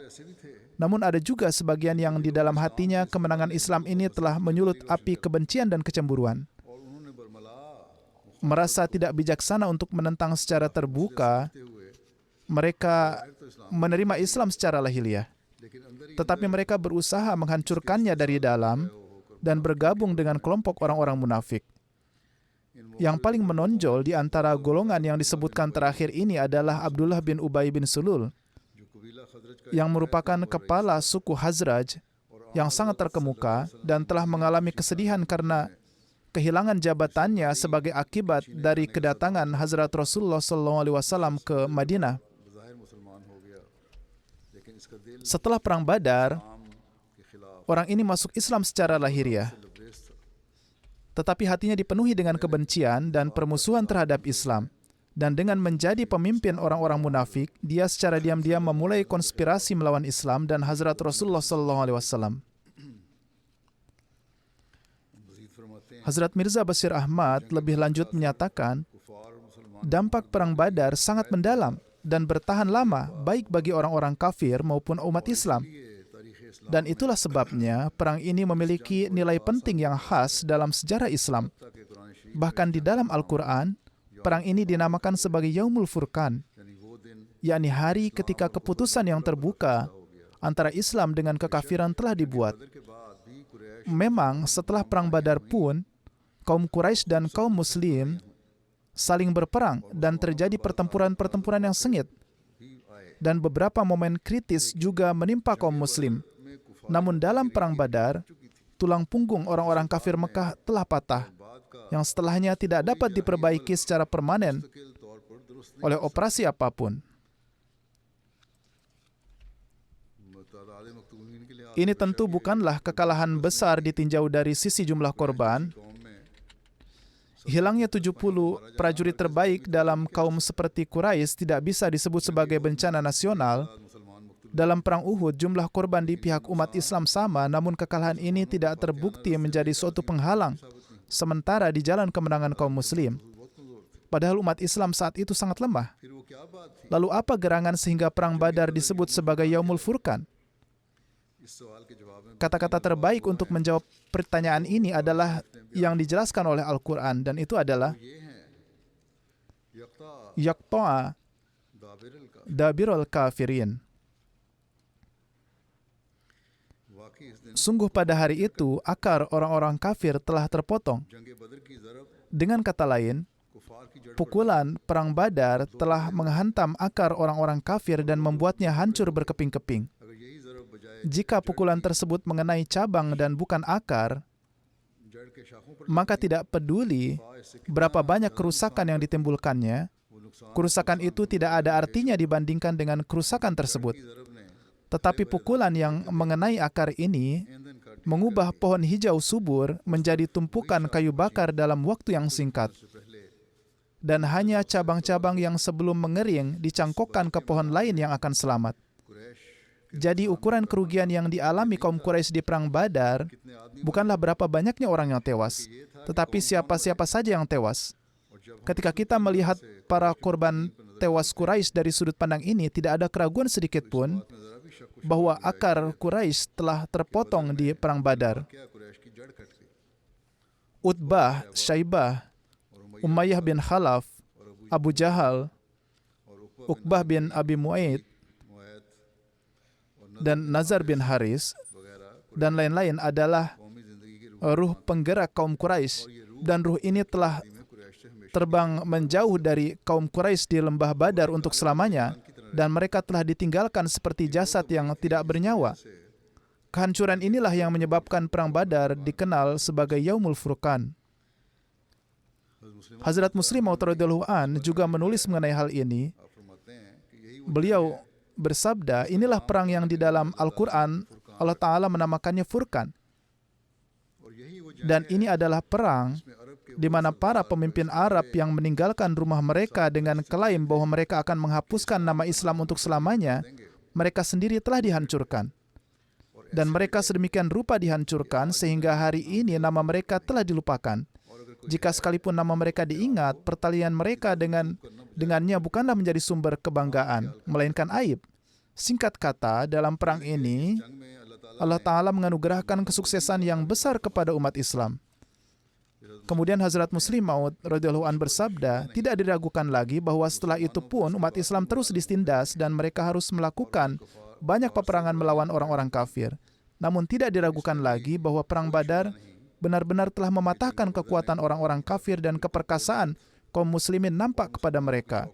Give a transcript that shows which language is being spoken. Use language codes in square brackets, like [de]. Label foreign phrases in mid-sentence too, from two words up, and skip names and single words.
[id] Namun ada juga sebagian yang di dalam hatinya kemenangan Islam ini telah menyulut api kebencian dan kecemburuan. Merasa tidak bijaksana untuk menentang secara terbuka, mereka menerima Islam secara lahiriah. [ur] لیکن اندر ہی [id] tetapi mereka berusaha menghancurkannya dari dalam dan bergabung dengan kelompok orang-orang munafik. Yang paling menonjol di antara golongan yang disebutkan terakhir ini adalah Abdullah bin Ubay bin Sulul, [ur] جو قبیلہ خزرج کا [id] yang merupakan kepala suku Hazraj yang sangat terkemuka dan telah mengalami kesedihan karena kehilangan jabatannya sebagai akibat dari kedatangan Hazrat Rasulullah SAW ke Madinah. [ur] بظاہر مسلمان ہو گیا، لیکن اس کا دل [id] Setelah perang Badar, [ur] اسلام کے خلاف [id] orang ini masuk Islam secara lahiriah, [ur] لبریز تھا. [id] tetapi hatinya dipenuhi dengan kebencian dan permusuhan terhadap Islam. Dan dengan menjadi pemimpin orang-orang munafik, dia secara diam-diam memulai konspirasi melawan Islam dan Hazrat Rasulullah SAW. [ur] مزید فرماتے ہیں [id] Hazrat Mirza Bashir Ahmad lebih lanjut menyatakan, [ur] کفار اور مسلمان [id] dampak perang Badar sangat mendalam dan bertahan lama baik bagi orang-orang kafir maupun umat Islam. [ur] یہ تاریخ اسلام [id] Dan itulah sebabnya perang ini memiliki nilai penting yang khas dalam sejarah Islam. [ur] کے قرآن شریف [id] Bahkan di dalam Al-Quran, perang ini dinamakan sebagai [ar] يوم الفرقان, [ur] یعنی وہ دن [id] yakni hari ketika keputusan yang terbuka antara Islam dengan kekafiran telah dibuat. [ur] بدر کے بعد بھی قریش [id] Memang setelah perang Badar pun, kaum Quraisy dan kaum Muslim saling berperang dan terjadi pertempuran-pertempuran yang sengit. [ur] بھی آئے [id] Dan beberapa momen kritis juga menimpa kaum Muslim. [ur] میں کفار [id] Namun dalam perang Badar, tulang punggung orang-orang kafir Mekah telah patah, [ur] بعد کا [id] yang setelahnya tidak dapat diperbaiki secara permanen [ur] مستقل طور پر درست [id] oleh operasi apapun. [ur] تعداد مقتولین کے لیے [id] Ini tentu bukanlah kekalahan besar ditinjau dari sisi jumlah korban. [ur] قوم میں [id] Hilangnya 70 prajurit terbaik dalam kaum seperti Quraisy tidak bisa disebut sebagai bencana nasional. [ur] مسلمان مقتول [id] Dalam perang Uhud, jumlah korban di pihak umat Islam sama, namun kekalahan ini tidak terbukti menjadi suatu penghalang sementara di jalan kemenangan kaum Muslim. [ur] بہت کمزور تھے. [id] Padahal umat Islam saat itu sangat lemah. [ur] پھر وہ کیا بات تھی? [id] Lalu apa gerangan sehingga perang Badar disebut sebagai [ar] يوم الفرقان? [ur] اس سوال کے جواب میں [id] Kata-kata terbaik untuk menjawab pertanyaan ini adalah yang dijelaskan oleh Al-Quran, dan itu adalah [ur] یہ ہیں یقطع [id] Yaqta'a दाबिरल का [ar] دابر الكافرين. [ur] واقعی اس دن [id] Sungguh pada hari itu, akar orang-orang kafir telah terpotong. [ur] جنگ بدر کی ضرب [id] Dengan kata lain, [ur] کفار کی جڑ [id] pukulan perang Badar telah menghantam akar orang-orang kafir dan membuatnya hancur berkeping-keping. [ur] اگر یہی ضرب بجائے [id] Jika pukulan tersebut mengenai cabang dan bukan akar, [ur] جڑ کے شاخوں پر [id] maka tidak peduli berapa banyak kerusakan yang ditimbulkannya, [ur] وہ نقصان [id] kerusakan itu tidak ada artinya dibandingkan dengan kerusakan tersebut. [ur] کی ضرب نے [id] Tetapi pukulan yang mengenai akar ini [ur] ایندھن کاٹ [id] mengubah pohon hijau subur menjadi tumpukan kayu bakar dalam waktu yang singkat. [ur] سے پہلے [id] Dan hanya cabang-cabang yang sebelum mengering dicangkokkan ke pohon lain yang akan selamat. [ur] कुरैश [id] Jadi ukuran kerugian yang dialami kaum Quraisy di perang Badar [ur] کتنے آدمی [id] bukanlah berapa banyaknya orang yang tewas, tetapi siapa-siapa saja yang tewas. [ur] اور جب [id] Ketika kita melihat para korban tewas Quraisy dari sudut pandang ini, tidak ada keraguan sedikit pun [ur] میں ذرا بھی شک [id] bahwa akar Quraisy telah terpotong di perang Badar. [ur] کیا قریش کی جڑ کٹ گئی [id] Utbah, Syaibah, Umayyah bin Khalaf, Abu Jahal, [ur] और [id] Uqbah bin Abi Mu'aid, [ur] معید اور [id] dan Nazar bin Haris, [ur] वगैरह [id] dan lain-lain adalah [ur] قومی زندگی کی روح [id] ruh penggerak kaum Quraisy. Dan ruh ini telah [ur] میں قریش سے ہمیشہ [id] terbang menjauh dari kaum Quraisy di lembah Badar untuk selamanya, dan mereka telah ditinggalkan seperti jasad yang tidak bernyawa. Kehancuran inilah yang menyebabkan perang Badar dikenal sebagai [ar] يوم الفرقان. [id] Hazrat Muslim Maud [ar] رضي الله عن [id] juga menulis mengenai hal ini. [ur] آپ فرماتے ہیں کہ یہی [id] Beliau bersabda, inilah perang yang di dalam Al-Quran Allah Ta'ala menamakannya Furqan. [ur] اور یہی وہ [id] Dan ini adalah perang [ur] میں عرب کے [id] di mana para pemimpin Arab yang meninggalkan rumah mereka dengan klaim bahwa mereka akan menghapuskan nama Islam untuk selamanya, mereka sendiri telah dihancurkan. Dan mereka sedemikian rupa dihancurkan sehingga hari ini nama mereka telah dilupakan. Jika sekalipun nama mereka diingat, pertalian mereka dengannya bukanlah menjadi sumber kebanggaan, melainkan aib. Singkat kata, dalam perang ini, [ur] جنگ میں اللہ تعالیٰ [id] Allah Ta'ala menganugerahkan kesuksesan yang besar kepada umat Islam. Kemudian Hazrat Muslim Maud [ar] رضي الله عن [id] bersabda, tidak diragukan lagi bahwa setelah itu pun umat Islam terus ditindas dan mereka harus melakukan banyak peperangan melawan orang-orang kafir. Namun tidak diragukan lagi bahwa Perang Badar benar-benar telah mematahkan kekuatan orang-orang kafir dan keperkasaan kaum muslimin nampak kepada mereka.